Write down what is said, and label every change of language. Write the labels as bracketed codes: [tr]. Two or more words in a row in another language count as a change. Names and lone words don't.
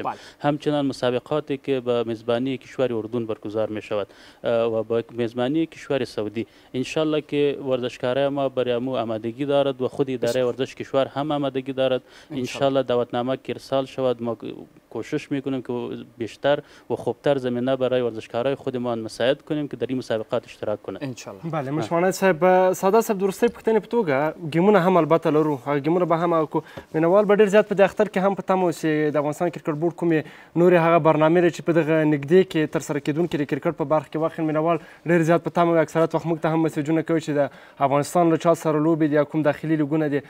[fa] همچنان مسابقاتی که به میزبانی کشور اردن برگزار می شود و با میزبانی کشور سعودی انشالله که ورزشکارای ما برای امو آمادگی دارد و خود اداره ورزش کشور هم آمادگی دارد. انشالله دعوتنامه که ارسال شود ما کوشش میکنیم که بیشتر و خوبتر زمینه برای ورزشکارای خودمان مساعد کنیم که در این مسابقات اشتراک کنند [ar] ان شاء الله. [ps] بله مشمانه صاحب ساده صاحب درسته پوښتنې په توګه ګیمونه هم البته لرو هغه ګیمونه به هم کو مینوال به ډېر زیات په دې اختر کې هم په تمه چې د افغانستان کرکټ بورډ کومې نورې هغه برنامې لري چې په دغه نږدې کې ترسره کیدونکې د کرکټ په برخه کې واقعا مینوال ډېر زیات په تمه اکثریت وخت موږ ته هم مسیجونه کوي چې د افغانستان له چا سره لوبې دي یا کوم داخلي لیګونه دي.